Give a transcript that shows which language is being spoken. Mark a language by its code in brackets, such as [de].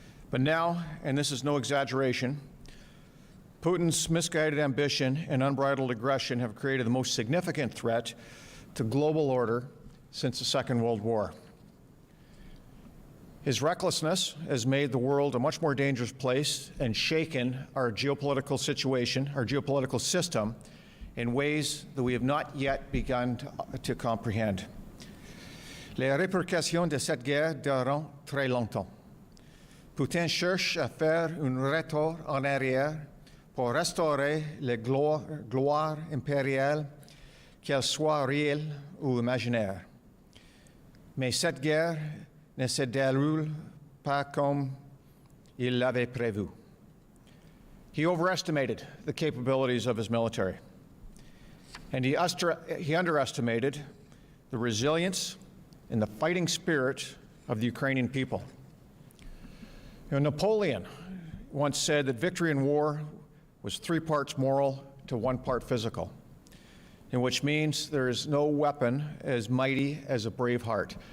[en] But now, and this is no exaggeration, Putin's misguided ambition and unbridled aggression have created the most significant threat to global order since the Second World War. His recklessness has made the world a much more dangerous place and shaken our geopolitical situation, our geopolitical system, in ways that we have not yet begun to comprehend. [fr] Les répercussions de cette guerre dureront très longtemps. Putin cherche à faire un retour en arrière pour restaurer les gloires impériales, qu'elles soient réelles ou imaginaires. Mais cette guerre ne se déroule pas comme il l'avait prévu. [en] He overestimated the capabilities of his military, and he underestimated the resilience and the fighting spirit of the Ukrainian people. You know, Napoleon once said that victory in war was 3 parts moral to 1 part physical, and which means there is no weapon as mighty as a brave heart.